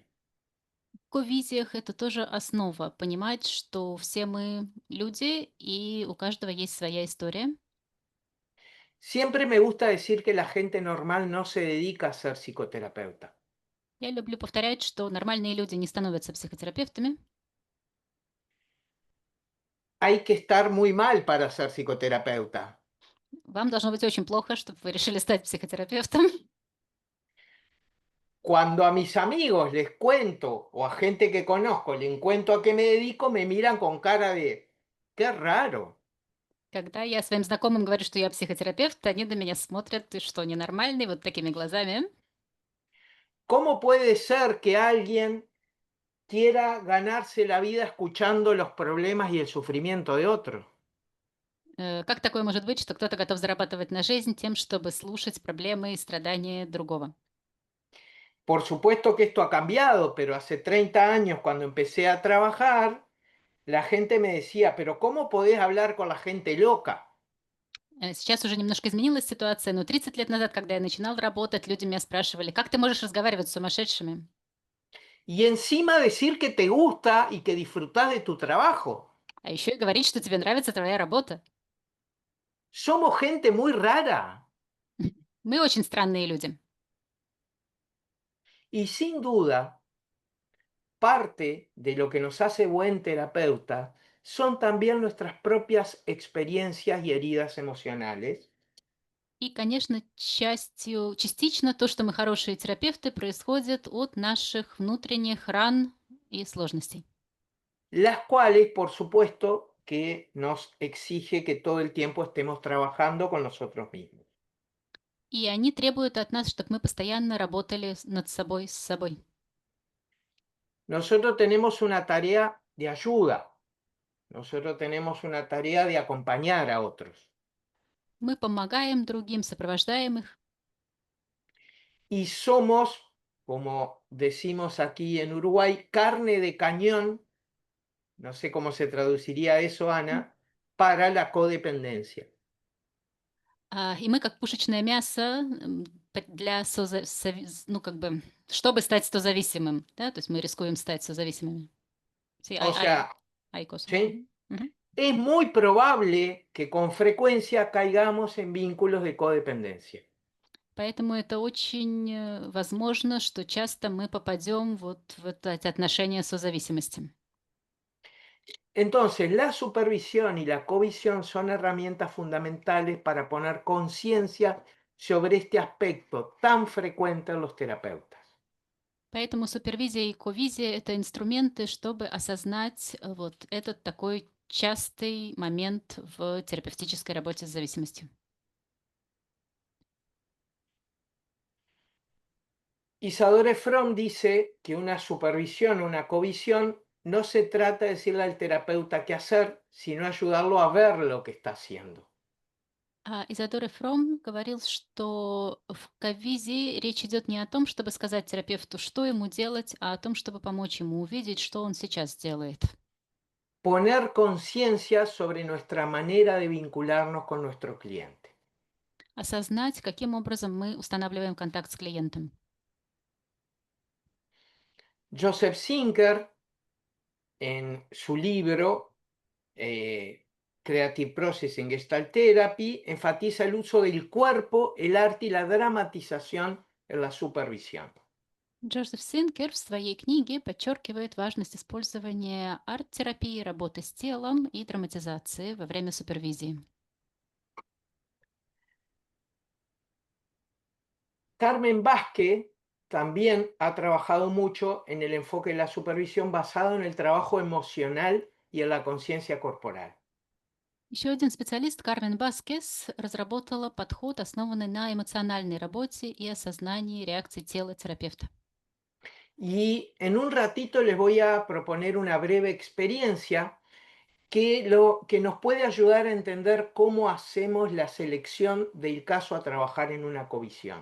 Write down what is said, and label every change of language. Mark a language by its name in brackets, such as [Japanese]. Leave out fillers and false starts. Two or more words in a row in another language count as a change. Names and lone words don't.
[Russian] В ковизиях это тоже основа, понимать, что все мы люди, и у каждого есть своя история. [Spanish] Siempre me gusta decir que la gente normal no se dedica a ser psicoterapeuta. [Russian] Я люблю повторять, что нормальные люди не становятся психотерапевтами. [Spanish] Hay que estar muy mal para ser psicoterapeuta. [Russian] Вам должно быть очень плохо, чтобы вы решили стать психотерапевтом. [Spanish] Cuando a mis amigos les cuento o a gente que conozco le cuento a qué me dedico, me miran con cara de, qué raro. [Russian] Когда я своим знакомым говорю, что я психотерапевт, они на меня смотрят: "Ты что, ненормальный?" Вот такими глазами. [Spanish] ¿Cómo puede ser que alguien quiera ganarse la vida escuchando los problemas y el sufrimiento de otros? [Russian] Как такое может быть, что кто-то готов зарабатывать на жизнь тем, чтобы слушать проблемы и страдания другого? [Spanish] Por supuesto que esto ha cambiado, pero hace 30 años cuando empecé a trabajar, la gente me decía, pero ¿cómo podés hablar con la gente loca? [Russian] Сейчас уже немножко изменилась ситуация, но 30 лет назад, когда я начинал работать, люди меня спрашивали: "Как ты можешь разговаривать с сумасшедшими?" [Spanish] Y encima decir que te gusta y que disfrutás de tu trabajo. [Russian] А еще и говорить, что тебе нравится твоя работа. [Spanish] Somos gente muy rara. [Russian] Мы очень странные люди. [Spanish] Y sin duda, parte de lo que nos hace buen terapeuta son también nuestras propias experiencias y heridas emocionales, [Russian] И, конечно, частично то, что мы хорошие терапевты, происходит от наших внутренних ран и сложностей. [Spanish] las cuales, por supuesto, que nos exige que todo el tiempo estemos trabajando con nosotros mismos. [Russian] И они требуют от нас, чтобы мы постоянно работали над собой, с собой. [Spanish] Nosotros tenemos una tarea de ayuda, nosotros tenemos una tarea de acompañar a otros. [Russian] Мы помогаем другим, сопровождаем их. [Spanish] Y somos, como decimos aquí en Uruguay, carne de cañón, no sé cómo se traduciría eso, Ana, para la codependencia. [Russian] И мы как пушечное мясо для ну, как бы, чтобы стать созависимым. Да? То есть мы рискуем стать созависимыми. [Spanish] Sí, O sea, hay cosas. ¿sí? Мгм. Es muy probable que con frecuencia caigamos en vínculos de codependencia. [Russian] Поэтому это очень возможно, что часто мы попадем вот в эти отношения созависимости. [Spanish] Entonces, la supervisión y la covisión son herramientas fundamentales para poner conciencia sobre este aspecto tan frecuente en los terapeutas. [Russian] Поэтому супервизия и ковизия — это инструменты, чтобы осознать вот этот такой частый момент в терапевтической работе с зависимостью. [Spanish] Isadora Fromm dice que una supervisión, una covisión, no se trata de decirle al terapeuta qué hacer, sino ayudarlo a ver lo que está haciendo. [Russian] Изодора Фром говорил, что в ковизе речь идет не о том, чтобы сказать терапевту, что ему делать, а о том, чтобы помочь ему увидеть, что он сейчас делает. [Spanish] poner conciencia sobre nuestra manera de vincularnos con nuestro cliente. [Russian] Осознать, каким образом мы устанавливаем контакт с клиентом. [Spanish] Joseph Zinker, en su libro Creative Process in Gestalt Therapy, enfatiza el uso del cuerpo, el arte y la dramatización en la supervisión. [Russian] Джозеф Синкер в своей книге подчеркивает важность использования арт-терапии, работы с телом и драматизации во время супервизии. [Spanish] Carmen Vázquez también ha trabajado mucho en el enfoque de la supervisión basado en el trabajo emocional y en la conciencia corporal. [Russian] Еще один специалист, Кармен Баскес, разработала подход, основанный на эмоциональной работе и осознании реакций тела терапевта. [Spanish] Y en un ratito les voy a proponer una breve experiencia que nos puede ayudar a entender cómo hacemos la selección del caso a trabajar en una covisión.